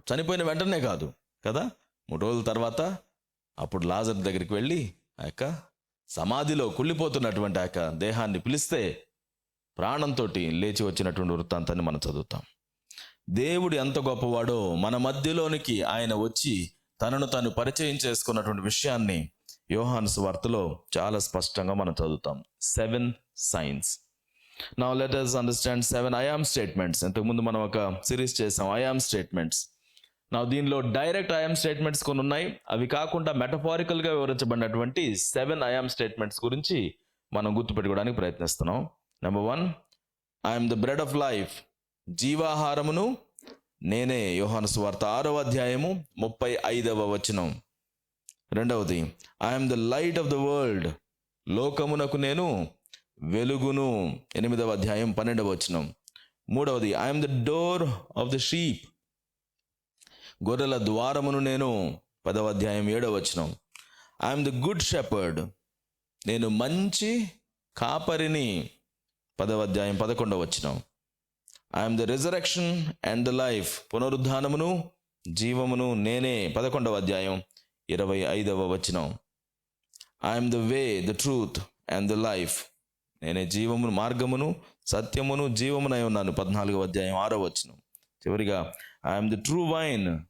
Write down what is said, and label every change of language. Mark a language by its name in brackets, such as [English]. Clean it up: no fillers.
[Telugu] చనిపోయిన వెంటనే కాదు కదా, 3 రోజుల తర్వాత అప్పుడు లాజరు దగ్గరికి వెళ్ళి ఆ యొక్క సమాధిలో కుళ్ళిపోతున్నటువంటి ఆ యొక్క దేహాన్ని పిలిస్తే ప్రాణంతో లేచి వచ్చినటువంటి వృత్తాంతాన్ని మనం చదువుతాం. దేవుడు ఎంత గొప్పవాడో మన మధ్యలోనికి ఆయన వచ్చి తనను తాను పరిచయం చేసుకున్నటువంటి విషయాన్ని యోహాను సువార్తలో చాలా స్పష్టంగా మనం చదువుతాం. [English] 7 signs. Now let us understand 7 I am statements. [Telugu] ఇంతకుముందు మనం ఒక సిరీస్ చేసాం, [English] I am statements. [Telugu] నా దీనిలో డైరెక్ట్ I am statements కొన్ని ఉన్నాయి. అవి కాకుండా మెటఫారికల్గా వివరించబడినటువంటి 7 [English] I am statements [Telugu] గురించి మనం గుర్తుపెట్టుకోవడానికి ప్రయత్నిస్తున్నాం. Number 1, [English] I am the bread of life. [Telugu] జీవాహారమును నేనే. యోహాను సువార్త 6వ అధ్యాయము 35వ వచనం. 2వది, [English] I am the light of the world. [Telugu] లోకమునకు నేను వెలుగును. 8వ అధ్యాయం 12వ వచనం. 3వది, [English] I am the door of the sheep. [Telugu] గొర్రెల ద్వారమును నేను. 10వ అధ్యాయం 7వ వచనం. [English] I am the good shepherd. [Telugu] నేను మంచి కాపరిని. 10వ అధ్యాయం 11వ వచనం. [English] I am the resurrection and the life. [Telugu] పునరుద్ధానమును జీవమును నేనే. 11వ అధ్యాయం 25వ వచనం. [English] I am the way, the truth and the life. [Telugu] నేనే జీవమును, మార్గమును, సత్యమును, జీవమునై ఉన్నాను. 14వ అధ్యాయం 6వ వచనం. చివరిగా [English] I am the true vine.